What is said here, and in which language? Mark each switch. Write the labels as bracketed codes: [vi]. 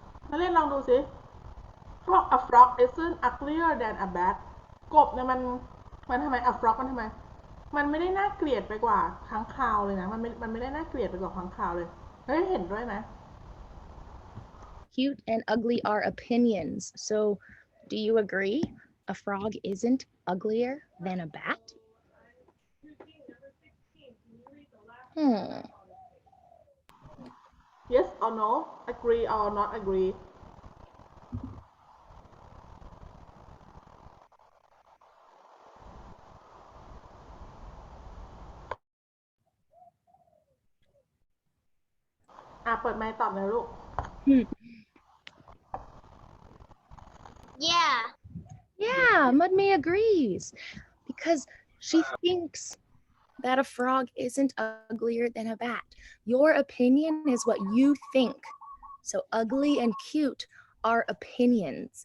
[th] นักเรียนลองดูสิเขาบอก [en] a frog isn't uglier than a bat [th] กบเนี่ยมันทำไม a frog มันทำไม มันไม่ได้น่าเกลียดไปกว่าค้างคาวเลยนะ มันไม่ได้น่าเกลียดไปกว่าค้างคาวเลยเฮ้ยเห็นด้วยไหม [en] Cute and ugly are opinions. So do you agree a frog isn't uglier than a bat? yes or no agree or not agree [th] เปิดไมค์ตอบเลยลูก [en] Yeah. Yeah, Mudme agrees because she thinks that a frog isn't uglier than a bat. Your opinion is what you think. So ugly and cute are opinions.